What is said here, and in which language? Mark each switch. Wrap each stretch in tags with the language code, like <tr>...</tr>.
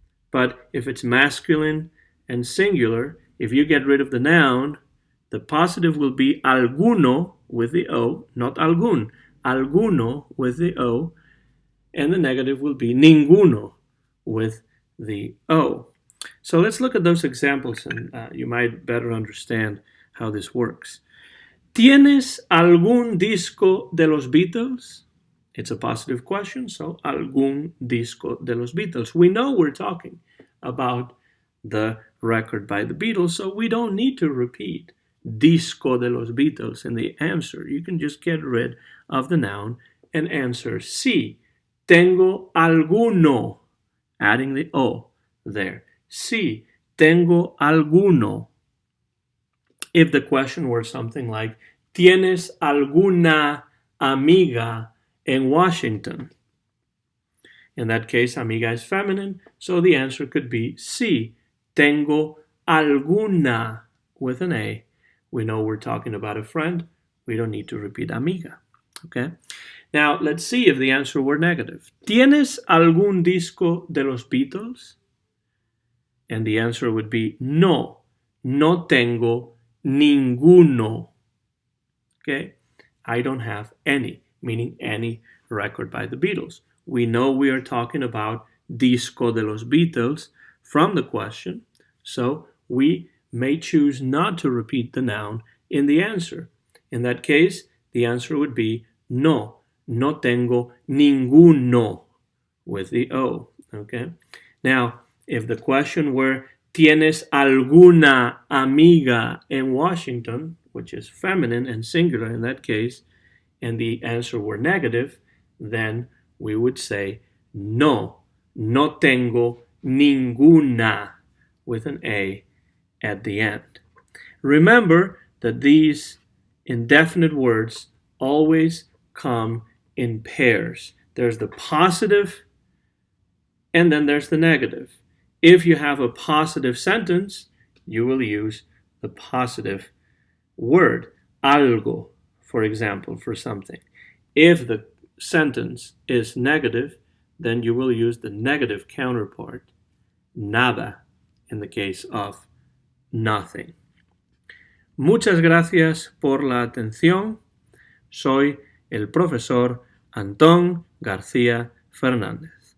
<en>But if it's masculine and singular, if you get rid of the noun, the positive will be alguno with the O, not algún, alguno with the O, and the negative will be ninguno with the O. So let's look at those examples and you might better understand how this works.</en> <es>¿Tienes algún disco de los Beatles?</es> <en>It's a positive question, so algún disco de los Beatles. We know we're talking about the record by the Beatles, so we don't need to repeat disco de los Beatles in the answer. You can just get rid of the noun and answer sí.</en> <es>Tengo alguno,</es> <en>adding the O there.</en> <es>Sí, tengo alguno.</es> <en>If the question were something like,</en> <es>¿Tienes alguna amiga en Washington?</es> <en>In that case, amiga is feminine, so the answer could be sí.</en> <es>Tengo alguna</es> <en>with an A. We know we're talking about a friend. We don't need to repeat amiga. Okay? Now, let's see if the answer were negative.</en> <es>¿Tienes algún disco de los Beatles?</es> <en>And the answer would be no.</en> <es>No tengo ninguno.</es> <en>Okay? I don't have any, meaning any record by the Beatles. We know we are talking about</en> <es>disco de los Beatles</es> <en>from the question, so we may choose not to repeat the noun in the answer. In that case, the answer would be no.</en> <es>No tengo ninguno</es> <en>with the O. Okay? Now, if the question were</en> <es>¿Tienes alguna amiga en Washington?</es> <en>Which is feminine and singular in that case, and the answer were negative, then we would say no.</en> <es>No tengo ninguna</es> <en>with an A at the end. Remember that these indefinite words always come in pairs. There's the positive and then there's the negative. If you have a positive sentence, you will use the positive word, algo, for example, for something. If the sentence is negative, then you will use the negative counterpart, nada, in the case of nothing.</en> <es>Muchas gracias por la atención. Soy el profesor Antón García Fernández.</es>